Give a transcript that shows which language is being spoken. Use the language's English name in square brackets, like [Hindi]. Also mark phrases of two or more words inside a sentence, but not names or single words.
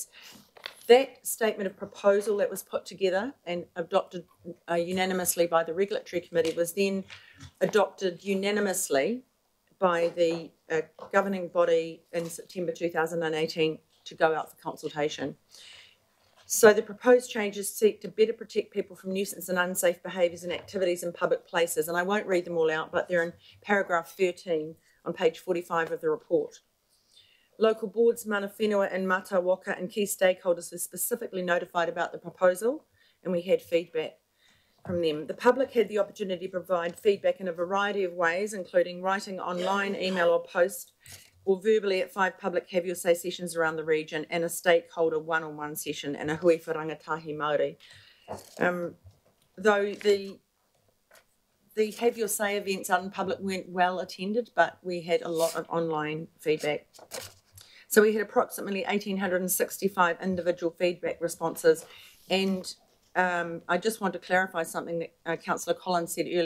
[English] That statement of proposal that was put together and adopted unanimously by the Regulatory Committee was then adopted unanimously by the governing body in September 2018 to go out for consultation. So the proposed changes seek to better protect people from nuisance and unsafe behaviours and activities in public places. And I won't read them all out, but they're in paragraph 13 on page 45 of the report. Local boards, [Māori] mana whenua [English] and [Māori] mata waka [English] and key stakeholders were specifically notified about the proposal, and we had feedback from them. The public had the opportunity to provide feedback in a variety of ways, including writing, online, email or post, or verbally at 5 public have your say sessions around the region and a stakeholder one-on-one session and a hui for [Māori] rangatahi Māori. [English] Though the have your say events out in public weren't well attended, but we had a lot of online feedback. So we had approximately 1,865 individual feedback responses, and I just want to clarify something that Councillor Collins said earlier.